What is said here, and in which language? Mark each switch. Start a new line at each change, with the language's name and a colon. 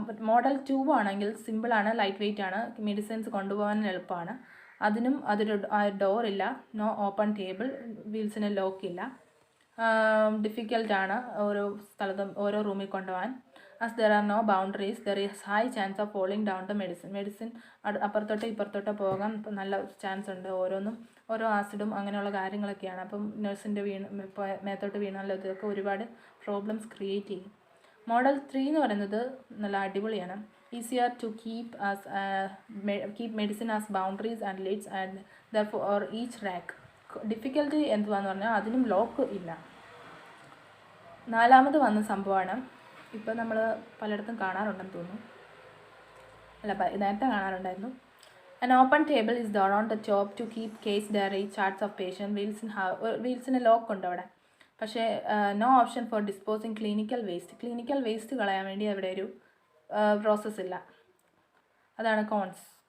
Malayalam: Model 2 ആണെങ്കിൽ സിമ്പിളാണ്, light weight ആണ്, മെഡിസിൻസ് കൊണ്ടുപോകാൻ എളുപ്പമാണ്, അതിനും അതൊരു ഡോറില്ല, നോ ഓപ്പൺ ടേബിൾ, വീൽസിന് ലോക്കില്ല, ഡിഫിക്കൽട്ടാണ് ഓരോ സ്ഥലത്തും ഓരോ റൂമിൽ കൊണ്ടുപോകാൻ.
English: as there are no boundaries, there is high chance of falling down the
Malayalam: medicine അപ്പുറത്തോട്ട് ഇപ്പുറത്തോട്ട് പോകാൻ നല്ല ചാൻസ് ഉണ്ട്, ഓരോന്നും ഓരോ ആസിഡും അങ്ങനെയുള്ള കാര്യങ്ങളൊക്കെയാണ്. അപ്പം നഴ്സിൻ്റെ മേത്തോട്ട് വീണാൽ ഇതൊക്കെ ഒരുപാട് പ്രോബ്ലംസ് ക്രിയേറ്റ് ചെയ്യും. മോഡൽ 3 എന്ന് പറയുന്നത് നല്ല അടിപൊളിയാണ്.
English: Easier to keep medicine as boundaries and lids and therefore each rack.
Malayalam: Difficulty എന്തുവാന്ന് പറഞ്ഞാൽ അതിനും ലോക്ക് ഇല്ല. 4ാമത് വന്ന സംഭവമാണ്, ഇപ്പോൾ നമ്മൾ പലയിടത്തും കാണാറുണ്ടെന്ന് തോന്നുന്നു, അല്ല നേരത്തെ കാണാറുണ്ടായിരുന്നു.
English: An open table is there on the top to keep case diary, charts of patient,
Malayalam: വീൽസിന് lock ഉണ്ട് അവിടെ, പക്ഷേ
English: No option for disposing clinical waste.
Malayalam: Clinical waste കളയാൻ വേണ്ടി അവിടെ ഒരു പ്രോസസ്സ് ഇല്ല. അതാണ് കോൺസ്.